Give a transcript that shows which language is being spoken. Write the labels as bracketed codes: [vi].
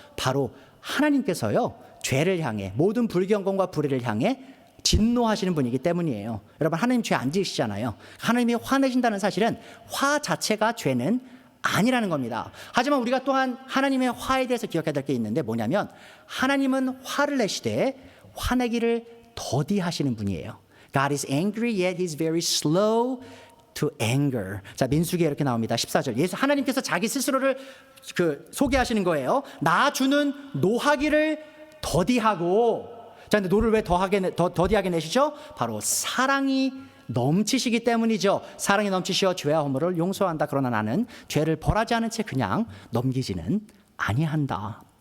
[ko] 바로 하나님께서요, 죄를 향해, 모든 불경건과 불의를 향해 진노하시는 분이기 때문이에요. 여러분, 하나님 죄 안 지으시잖아요. 하나님이 화내신다는 사실은 화 자체가 죄는 아니라는 겁니다. 하지만 우리가 또한 하나님의 화에 대해서 기억해야 될 게 있는데 뭐냐면, 하나님은 화를 내시되 화내기를 더디하시는 분이에요. [en] God is angry yet he's very slow to anger. [ko] 자, 민수기에 이렇게 나옵니다. 14절. 예수 하나님께서 자기 스스로를 소개하시는 거예요. 나 주는 노하기를 더디하고. 자, 근데 노를 왜 더디하게 내시죠? 바로 사랑이 넘치시기 때문이죠. 사랑이 넘치시어 죄와 허물을 용서한다. 그러나 나는 죄를 벌하지 않은 채 그냥 넘기지는 아니한다.